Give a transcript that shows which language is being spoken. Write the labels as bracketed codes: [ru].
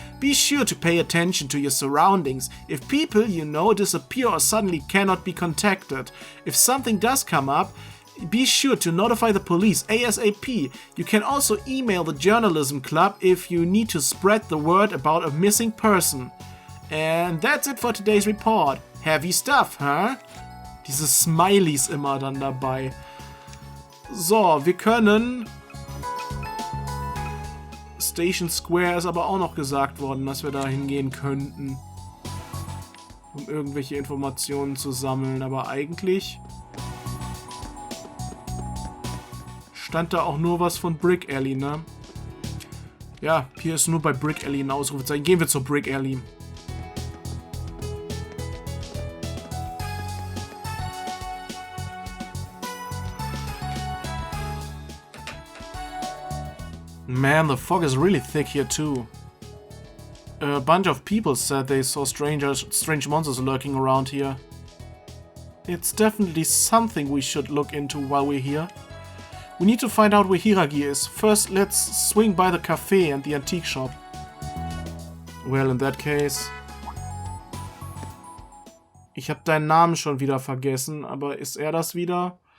[en] Be sure to pay attention to your surroundings. If people you know disappear or suddenly cannot be contacted. If something does come up, be sure to notify the police ASAP. You can also email the journalism club if you need to spread the word about a missing person. And that's it for today's report. Heavy stuff, huh? [de] Diese Smileys immer dann dabei. So, wir können... Station Square ist aber auch noch gesagt worden, dass wir da hingehen könnten. Um irgendwelche Informationen zu sammeln. Aber eigentlich... stand da auch nur was von Brick Alley, ne? Ja, hier ist nur bei Brick Alley ein Ausrufezeichen. Gehen wir zur Brick Alley. [en] Man, the fog is really thick here too. A bunch of people said they saw strange monsters lurking around here. It's definitely something we should look into while we're here. We need to find out where Hiragi is. First, let's swing by the cafe and the antique shop. Well, in that case... [de] Ich habe deinen Namen schon wieder vergessen, aber ist er das wieder?